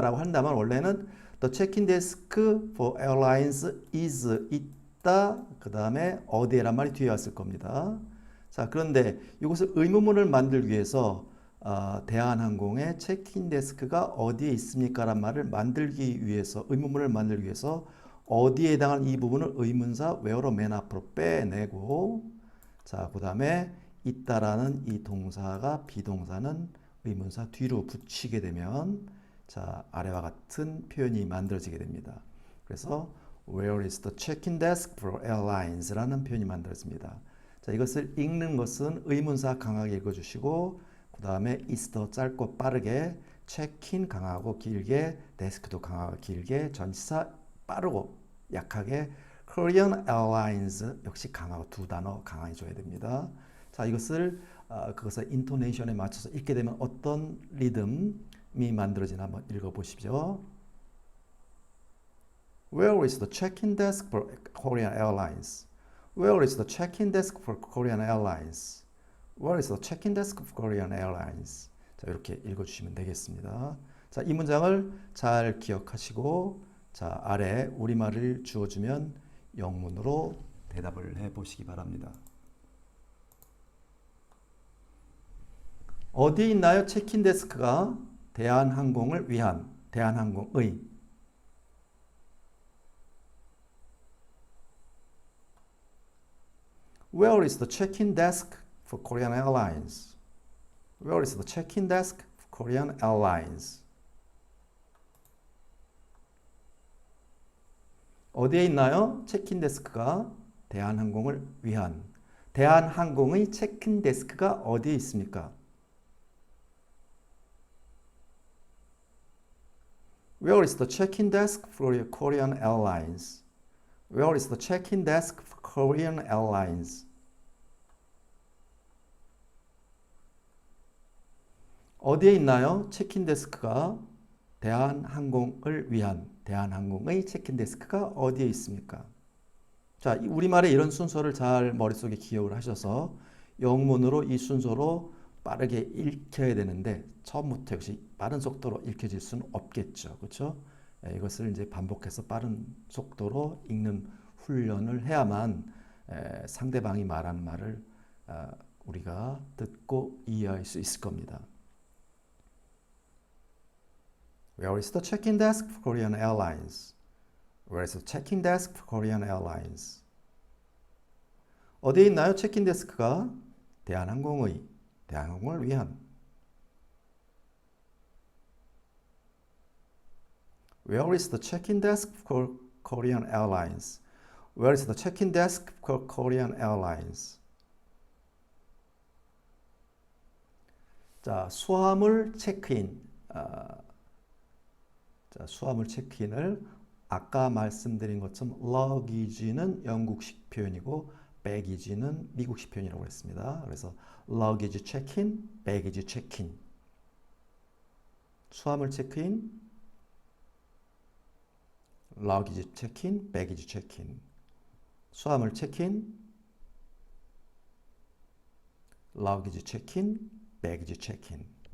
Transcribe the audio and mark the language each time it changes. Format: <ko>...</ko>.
<ko>라고 한다면 원래는</ko> <en>the check-in desk for airlines is</en> <ko>있다. 그 다음에 어디에란 말이 뒤에 왔을 겁니다. 자, 그런데 이것을 의문문을 만들기 위해서 대한항공의 체크인 데스크가 어디에 있습니까? 란 말을 만들기 위해서 의문문을 만들기 위해서 어디에 해당하는 이 부분을 의문사 where로 맨 앞으로 빼내고 자, 그 다음에 있다라는 이 동사가 비동사는 의문사 뒤로 붙이게 되면 자, 아래와 같은 표현이 만들어지게 됩니다. 그래서</ko> <en>Where is the check-in desk for airlines</en> <ko>라는 표현이 만들어집니다. 자, 이것을 읽는 것은 의문사 강하게 읽어주시고 그 다음에 is 더 짧고 빠르게 check-in 강하고 길게 데스크도 강하고 길게 전치사 빠르고 약하게 Korean Airlines 역시 강하고 두 단어 강하게 줘야 됩니다. 자, 이것을 그것을 인토네이션에 맞춰서 읽게 되면 어떤 리듬이 만들어지나 한번 읽어보십시오.</ko> <en>Where is the check-in desk for Korean Airlines? Where is the check-in desk for Korean Airlines? Where is the check-in desk for Korean Airlines?</en> <ko>자, 이렇게 읽어주시면 되겠습니다. 자, 이 문장을 잘 기억하시고 자, 아래 우리말을 주어주면 영문으로 대답을 해보시기 바랍니다. 어디에 있나요? 체크인 데스크가 대한항공을 위한 대한항공의</ko> <en>Where is the check-in desk for Korean Airlines? Where is the check-in desk for Korean Airlines?</en> <ko>어디에 있나요? 체크인 데스크가 대한항공을 위한 대한항공의 체크인 데스크가 어디에 있습니까?</ko> <en>Where is the check-in desk for Korean Airlines? Where is the check-in desk for Korean Airlines?</en> <ko>어디에 있나요? 체크인 데스크가 대한항공을 위한 대한항공의 체크인 데스크가 어디에 있습니까? 자, 우리말의 이런 순서를 잘 머릿속에 기억을 하셔서 영문으로 이 순서로 빠르게 읽혀야 되는데 처음부터 역시 빠른 속도로 읽혀질 수는 없겠죠. 그렇죠? 이것을 이제 반복해서 빠른 속도로 읽는 훈련을 해야만 상대방이 말하는 말을 우리가 듣고 이해할 수 있을 겁니다.</ko> <en>Where is the check-in desk for Korean Airlines? Where is the check-in desk for Korean Airlines?</en> <ko>어디에 있나요? 체크인 데스크가 대한항공을 위한</ko> <en>Where is the check-in desk for Korean Airlines? Where is the check-in desk for Korean Airlines?</en> <ko>자, 수화물 체크인. 자, 수화물 체크인을 아까 말씀드린 것처럼 luggage는 영국식 표현이고 baggage는 미국식 표현이라고 했습니다.</ko> <en>그래서 luggage check-in, baggage check-in.</en> <ko>수화물 체크인,</ko> <en>luggage check-in, baggage check-in.</en> <ko>수화물 체크인,</ko> <en>luggage check-in, baggage check-in.</en>